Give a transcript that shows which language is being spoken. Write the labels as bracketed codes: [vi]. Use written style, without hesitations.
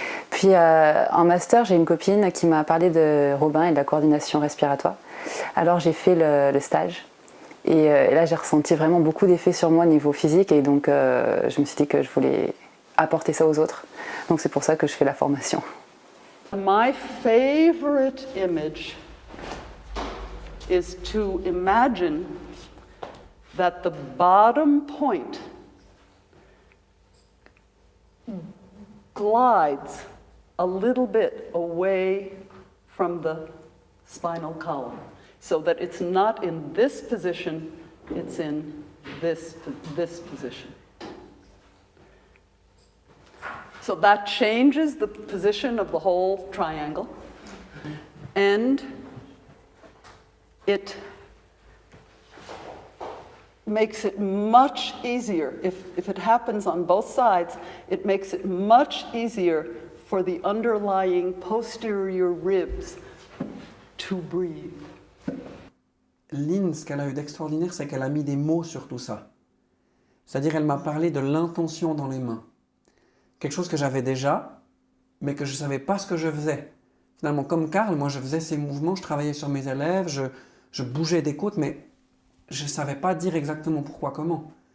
[fr] Puis en master, j'ai une copine qui m'a parlé de Robin et de la coordination respiratoire. Alors j'ai fait le stage et là j'ai ressenti vraiment beaucoup d'effets sur moi au niveau physique et donc je me suis dit que je voulais apporter ça aux autres. Donc c'est pour ça que je fais la formation. [en] My favorite image is to imagine that the bottom point glides a little bit away from the spinal column so that it's not in this position, it's in this position. So that changes the position of the whole triangle, and it makes it much easier. If it happens on both sides, it makes it much easier for the underlying posterior ribs to breathe. [fr] Lynn, ce qu'elle a eu d'extraordinaire, c'est qu'elle a mis des mots sur tout ça. C'est-à-dire, elle m'a parlé de l'intention dans les mains. Quelque chose que j'avais déjà, mais que je ne savais pas ce que je faisais. Finalement, comme Karl, moi je faisais ces mouvements, je travaillais sur mes élèves, je bougeais des côtes, mais je ne savais pas dire exactement pourquoi, comment.